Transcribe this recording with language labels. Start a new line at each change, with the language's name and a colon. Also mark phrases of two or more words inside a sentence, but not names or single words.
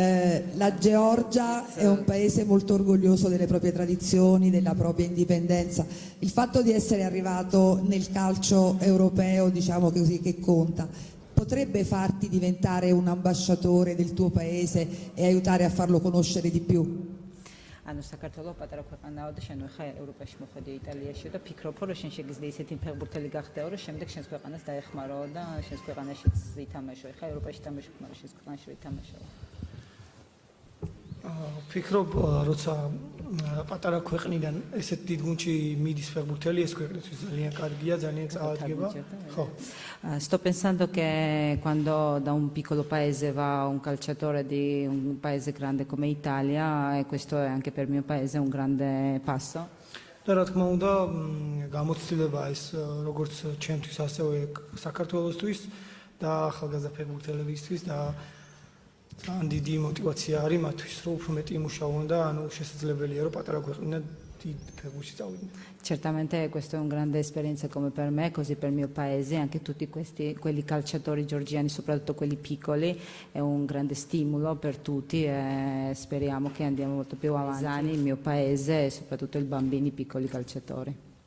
Italian: La Georgia è un paese molto orgoglioso delle proprie tradizioni, della propria indipendenza. Il fatto di essere arrivato nel calcio europeo, diciamo così, che conta, potrebbe farti diventare un ambasciatore del tuo paese e aiutare a farlo conoscere di più?
Georgian: ანუ საქართველოს პატარა ქვეყანაა და შენ ხა ევროპაში მოხვედი იტალიაში და ფიქრობ რომ შენ შეგიძლია ისეთი ფეხბურთელი გახდეო რომ შემდეგ შენს ქვეყანას დაეხმარო და შენს ქვეყანაშიც ითამაშო ხა ევროპაში თამაშობ მაგრამ შენს ქვეყანაში ითამაშო ფიქრობ როცა პატარა ქვეყნიდან ესეთ დიდ გუნდში მიდის ფეხბურთელი ეს ქვეყნისთვის ძალიან კარგია ძალიან წაადგება ხო
Italian: Sto pensando che quando da un piccolo paese va un calciatore di un paese grande come Italia, e questo è anche per il mio paese un grande passo.
Georgian: და რა თქმა უნდა გამოცდილება ეს როგორც ჩემთვის ასევე საქართველოსთვის და ახალგაზრდა ფეხბურთელებისთვის და ძალიან დიდი мотивация არის მათთვის რომ უფრო მეტი იმუშაონ და ანუ შესაძლებელია რომ პატარა ქვეყნიდან დიდ ფეხბურთში წავიდნენ.
Italian: Certamente questa è una grande esperienza come per me, così per il mio paese, anche tutti quelli calciatori georgiani, soprattutto quelli piccoli, è un grande stimolo per tutti e speriamo che andiamo molto più avanti, il mio paese e soprattutto i bambini piccoli calciatori.